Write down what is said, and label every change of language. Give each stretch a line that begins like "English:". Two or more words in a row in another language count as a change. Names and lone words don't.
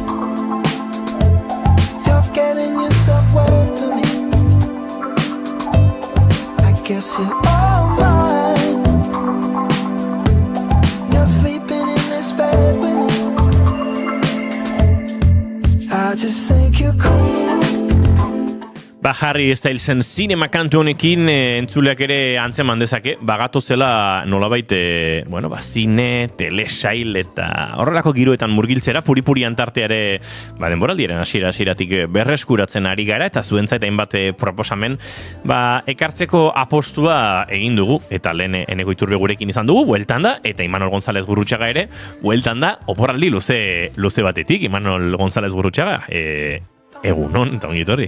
English: If you're getting yourself wet for me, I guess you're all mine. You're sleeping in this bed with me. I just think you're cool.
Basque: Harry Stylesen zinema kantu honekin entzuleak ere antzeman dezake, bagatu zela nolabait, zine, telesail eta horrelako giroetan murgiltzera, puri-puri antarteare, denboraldiaren hasieratik berreskuratzen ari gara, eta zuentzait hainbat proposamen, ekartzeko apostua egin dugu, eta lehen Eneko Iturbe gurekin izan dugu, bueltan da, eta Imanol González Gurrutxaga ere, bueltan da, oporaldi luze batetik, Imanol González Gurrutxaga, egunon, eta ongi etorri.